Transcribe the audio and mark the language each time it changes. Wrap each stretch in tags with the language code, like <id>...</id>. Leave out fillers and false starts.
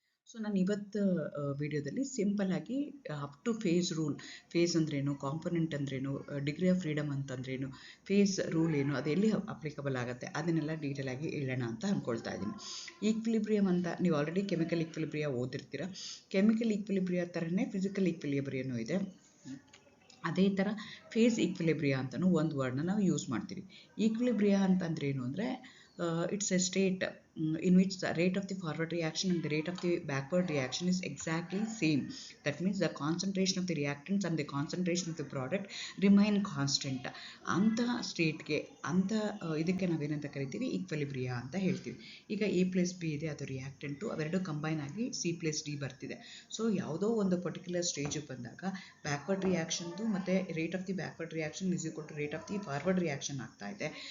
<kn>So ನಾನು ಇವತ್ತು ವಿಡಿಯೋದಲ್ಲಿ ಸಿಂಪಲ್ ಆಗಿ up to face rule, face ಅಂದ್ರೇನು, ಕಾಂಪೊನೆಂಟ್ ಅಂದ್ರೇನು, ಡಿಗ್ರಿ ಆಫ್ ಫ್ರೀಡಮ್ ಅಂತಂದ್ರೇನು, ಫೇಸ್ ರೂಲ್ ಏನು, ಅದೆಲ್ಲಿ ಅಪ್ಲಿಕಬಲ್ ಆಗುತ್ತೆ, ಅದನ್ನೆಲ್ಲ ಡೀಟೇಲ್ ಆಗಿ ಹೇಳೋಣ ಅಂತ ಅಂದ್ಕೊಳ್ತಾ ಇದ್ದೀನಿ. ಈಕ್ವಿಲಿಬ್ರಿಯಮ್ ಅಂತ ನೀವು ಆಲ್ರೆಡಿ ಕೆಮಿಕಲ್ ಈಕ್ವಿಲಿಬ್ರಿಯ ಓದಿರ್ತೀರ. ಕೆಮಿಕಲ್ ಈಕ್ವಿಲಿಬ್ರಿಯ ಥರನೇ ಫಿಸಿಕಲ್ ಈಕ್ವಿಲಿಬ್ರಿಯನೂ ಇದೆ. ಅದೇ ಥರ ಫೇಸ್ ಈಕ್ವಿಲಿಬ್ರಿಯಾ ಅಂತಲೂ ಒಂದು ವರ್ಡ್ನ ನಾವು ಯೂಸ್ ಮಾಡ್ತೀವಿ. ಈಕ್ವಿಲಿಬ್ರಿಯಾ ಅಂತಂದ್ರೆ ಏನು ಅಂದರೆ</kn> <en>it's a state in which the rate of the forward reaction and the rate of the backward reaction is exactly same. That means the concentration of the reactants and the concentration of the product remain constant.</en> <kn>ಅಂಥ ಸ್ಟೇಟ್ಗೆ, ಅಂಥ ಇದಕ್ಕೆ ನಾವೇನಂತ ಕರಿತೀವಿ, ಈಕ್ವಿಲಿಬ್ರಿಯಾ ಅಂತ ಹೇಳ್ತೀವಿ. ಈಗ A+B ಇದೆ, ಅದು ರಿಯಾಕ್ಟೆಂಟು, ಅವೆರಡು ಕಂಬೈನ್ ಆಗಿ C+D ಬರ್ತಿದೆ. ಸೊ ಯಾವುದೋ ಒಂದು ಪರ್ಟಿಕ್ಯುಲರ್ ಸ್ಟೇಜಿಗೆ ಬಂದಾಗ ಬ್ಯಾಕ್ವರ್ಡ್ ರಿಯಾಕ್ಷನ್ದು ಮತ್ತು</kn> <en>rate of the backward reaction is equal to rate of the forward reaction</en> <kn>ಆಗ್ತಾ ಇದೆ.</kn>